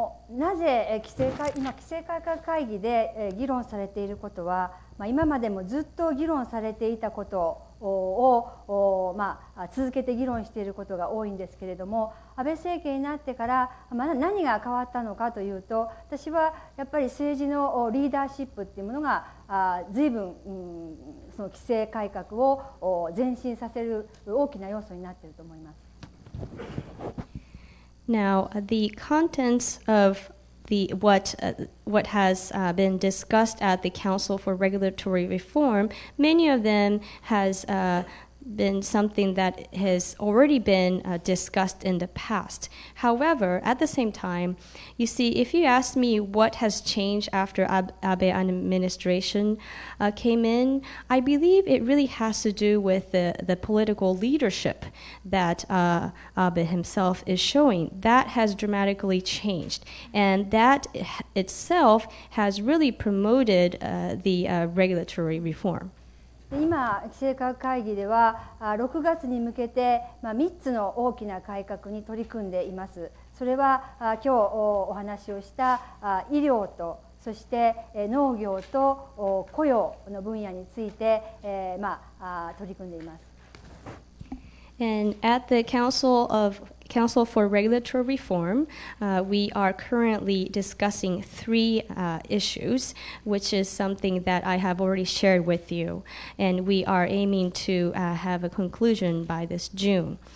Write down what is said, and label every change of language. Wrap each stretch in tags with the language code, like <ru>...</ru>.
<ja>なぜ今規制改革会議で議論されていることは、今までもずっと議論されていたことを続けて議論していることが多いんですけれども、安倍政権になってから何が変わったのかというと、私はやっぱり政治のリーダーシップっていうものが随分その規制改革を前進させる大きな要素になっていると思います。</ja> <en>Now, the contents of what has been discussed at the Council for Regulatory Reform, many of them has been something that has already been discussed in the past. However, at the same time, you see, if you ask me what has changed after Abe administration came in, I believe it really has to do with the political leadership that Abe himself is showing. That has dramatically changed, and that itself has really promoted the regulatory reform.</en> <ja>今、規制改革会議では6月に向けて3つの大きな改革に取り組んでいます。それは今日お話をした医療とそして農業と雇用の分野について取り組んでいます。</ja> <en>And at the Council for Regulatory Reform, we are currently discussing 3 issues, which is something that I have already shared with you, and we are aiming to have a conclusion by this June.</en>